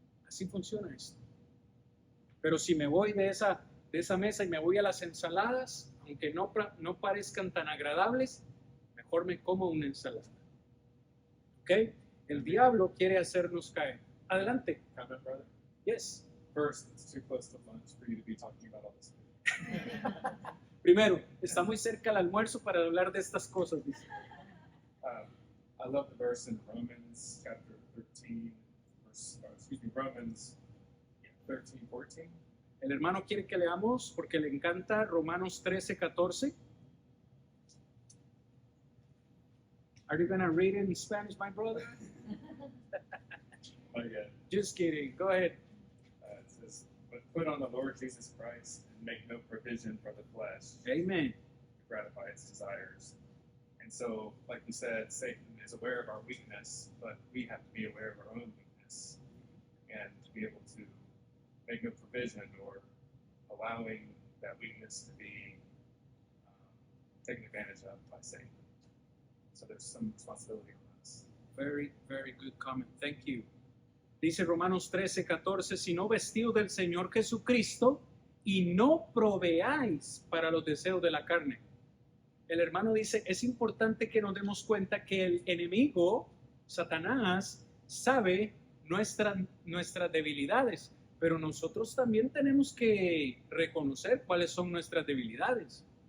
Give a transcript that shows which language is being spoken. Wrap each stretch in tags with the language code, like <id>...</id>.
<es>Así funciona esto. Pero si me voy de esa mesa y me voy a las ensaladas, aunque no parezcan tan agradables, mejor me como una ensalada. ¿Ok? El diablo quiere hacernos caer. Adelante.</es> <en>Comment, brother? Yes. First, it's too close to lunch for you to be talking about all this.</en> <es>Primero, está muy cerca el almuerzo para hablar de estas cosas, dice.</es> <en>I love the verse in Romans chapter 13, Romans 13, 14.</en> <es>El hermano quiere que leamos porque le encanta Romanos 13, 14.</es> <en>Are you going to read it in Spanish, my brother? Oh, yeah. Just kidding. Go ahead. It says, but put on the Lord Jesus Christ and make no provision for the flesh Amen. to gratify its desires. And so, like you said, Satan is aware of our weakness, but we have to be aware of our own weakness and to be able to make no provision or allowing that weakness to be taken advantage of by Satan. So there's some responsibility on us. Very, very good comment. Thank you.</en> <es>Dice Romanos 13, 14, sino vestidos del Señor Jesucristo y no proveáis para los deseos de la carne. El hermano dice, es importante que nos demos cuenta que el enemigo, Satanás, sabe nuestras debilidades, pero nosotros también tenemos que reconocer cuáles son nuestras debilidades.</es>